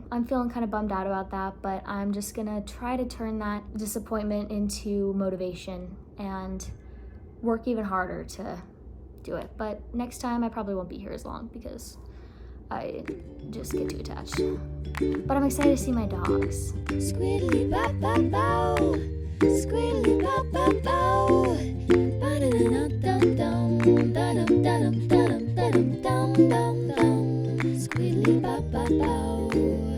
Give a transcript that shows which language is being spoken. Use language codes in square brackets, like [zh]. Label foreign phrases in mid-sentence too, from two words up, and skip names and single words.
[en] I'm feeling kind of bummed out about that, but I'm just gonna try to turn that disappointment into motivation and work even harder to do it. But next time I probably won't be here as long because I just get too attached. But I'm excited to see my dogs. Squiddly bow bow bow, squiddly bow bow bow, ba-da-da-dum-dum-dum, da-dum-dum-dum-dum-dum-dum-dum, squiddly bow bow bow.